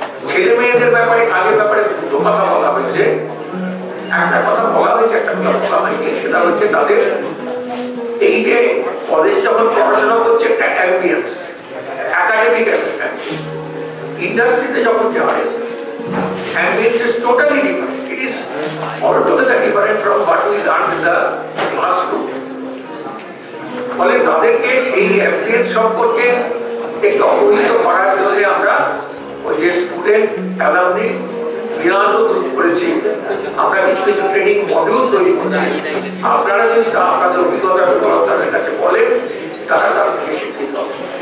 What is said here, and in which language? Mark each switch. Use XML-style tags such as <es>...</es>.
<bn>ছেলে মেয়েদের ব্যাপারে, কাজের ব্যাপারে দুটো কথা বলা হয়েছে। একটা কথা বলা হয়েছে, একটা কথা বলা হয়নি। সেটা হচ্ছে তাদের এই যে কলেজ যখন পড়াশোনা করছে, অ্যাম্বিয়েন্স, একাডেমিক ইন্ডাস্ট্রিতে যখন যায়,</bn> <en>ambience is totally different. It is altogether different from what we learned in the classroom.</en> <bn>তাদেরকে এই অ্যাম্বিয়েন্স সম্পর্কে একটু অবহিত করার জন্য আমরা ওই যে স্টুডেন্ট অ্যালামনি নিয়াজও গ্রুপ করেছি, আমরা কিছু কিছু ট্রেনিং মডিউল তৈরি করছি। আপনারা যদি তা আপনাদের অভিজ্ঞতা তাদের কাছে বলেন, তারা তার থেকে শিক্ষিত হবে।</bn>